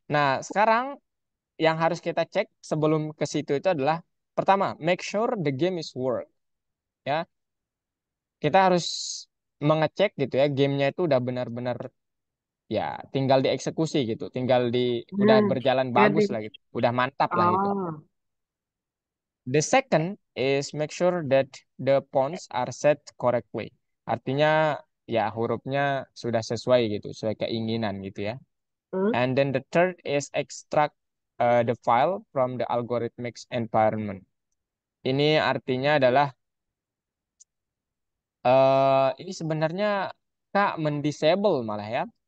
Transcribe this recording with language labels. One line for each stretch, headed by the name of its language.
Indonesian: Nah, sekarang yang harus kita cek sebelum ke situ itu adalah pertama,
English: make sure the game is work
Indonesian: ya. Kita harus mengecek gitu ya, gamenya itu udah benar-benar ya tinggal dieksekusi gitu, udah Hmm. berjalan Jadi, bagus lah gitu, udah mantap lah gitu. ah,
English: The second is make sure that the fonts are set correctly.
Indonesian: Artinya ya hurufnya sudah sesuai gitu, sesuai keinginan gitu ya. hmm?
English: And then the third is extract the file from the algorithmic environment.
Indonesian: Ini artinya adalah ini sebenarnya Kak mendisable malah ya.